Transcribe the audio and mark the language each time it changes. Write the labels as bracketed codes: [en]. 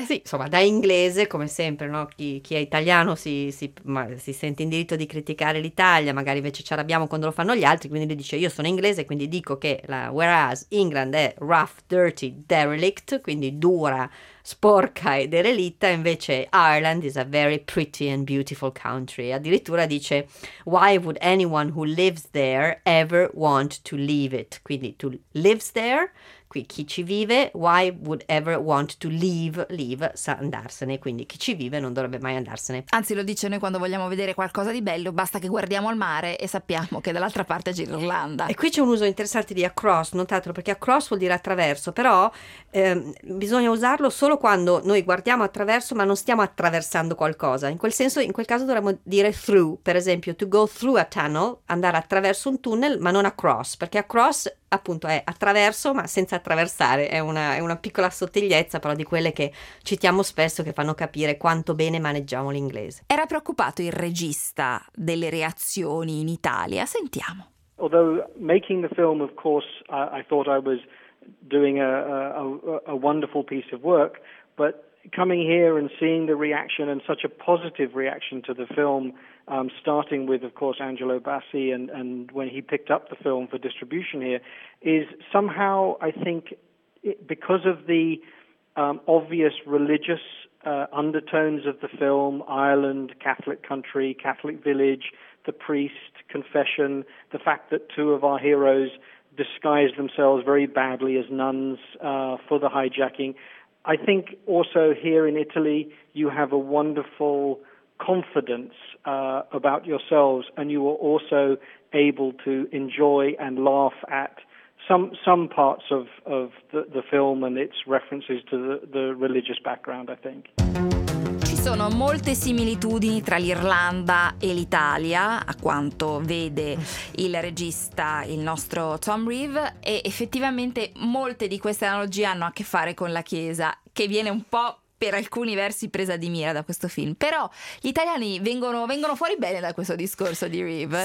[it] Sì, insomma, da inglese, come sempre, no? Chi è italiano si sente in diritto di criticare l'Italia, magari invece ci arrabbiamo quando lo fanno gli altri, quindi lui dice, io sono inglese, quindi dico che la [en] whereas England [it] è [en] rough, dirty, derelict, [it] quindi dura, sporca e derelitta, invece [en] Ireland is a very pretty and beautiful country. [it] Addirittura dice, [en] why would anyone who lives there ever want to leave it? [it] Quindi [en] to lives there, [it] qui chi ci vive, [en] why would ever want to leave, [it] sa andarsene, quindi chi ci vive non dovrebbe mai andarsene. Anzi, lo dice, noi quando vogliamo vedere qualcosa di bello basta che guardiamo al mare e sappiamo che dall'altra parte c'è l'Irlanda. E qui c'è un uso interessante di across, notatelo, perché across vuol dire attraverso, però bisogna usarlo solo quando noi guardiamo attraverso ma non stiamo attraversando qualcosa. In quel senso, in quel caso dovremmo dire through, per esempio [en] to go through a tunnel, [it] andare attraverso un tunnel, ma non across, perché across appunto è attraverso ma senza attraversare. È una piccola sottigliezza, però di quelle che citiamo spesso, che fanno capire quanto bene maneggiamo l'inglese. Era preoccupato il regista delle reazioni in Italia? Sentiamo. [en] Although making the film, of course, I thought I was doing a wonderful piece of work, but coming here and seeing the reaction, and such a positive reaction to the film, starting with, of course, Angelo Bassi and when he picked up the film for distribution here, is somehow, I think, because of the obvious religious undertones of the film, Ireland, Catholic country, Catholic village, the priest, confession, the fact that two of our heroes disguise themselves very badly as nuns for the hijacking. I think also here in Italy you have a wonderful confidence about yourselves, and you are also able to enjoy and laugh at some parts of the film and its references to the religious background, I think. [it] Sono molte similitudini tra l'Irlanda e l'Italia, a quanto vede il regista, il nostro Tom Reeve, e effettivamente molte di queste analogie hanno a che fare con la Chiesa, che viene un po' per alcuni versi presa di mira da questo film. Però gli italiani vengono fuori bene da questo discorso di Reeve.